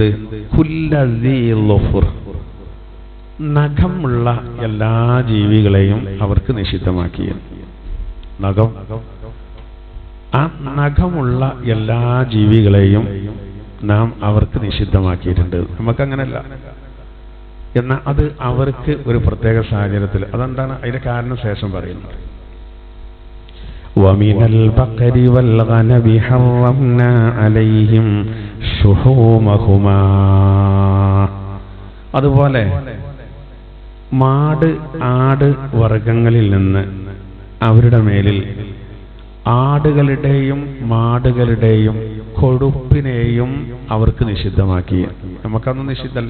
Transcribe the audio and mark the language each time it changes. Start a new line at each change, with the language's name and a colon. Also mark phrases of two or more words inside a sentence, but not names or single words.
Arabic: كل ذي ظفر,
Malayalam: നഖമുള്ള എല്ലാ ജീവികളെയും അവർക്ക് നിഷിദ്ധമാക്കിയിരുന്നു. നഖം, ആ നഖമുള്ള എല്ലാ ജീവികളെയും നാം അവർക്ക് നിഷിദ്ധമാക്കിയിട്ടുണ്ട്. നമുക്കങ്ങനല്ല. എന്നാൽ അത് അവർക്ക് ഒരു പ്രത്യേക സാഹചര്യത്തിൽ, അതെന്താണ് അതിന്റെ കാരണം ശേഷം പറയുന്നത്.
Arabic: ومن البقر والغنم حرمنا عليهم شحومهما.
Malayalam: അതുപോലെ മാട്, ആട് വർഗങ്ങളിൽ നിന്ന് അവരുടെ മേലിൽ ആടുകളുടെയും മാടുകളുടെയും കൊഴുപ്പിനെയും അവർക്ക് നിഷിദ്ധമാക്കി. നമുക്കൊന്നും നിഷിദ്ധമല്ല.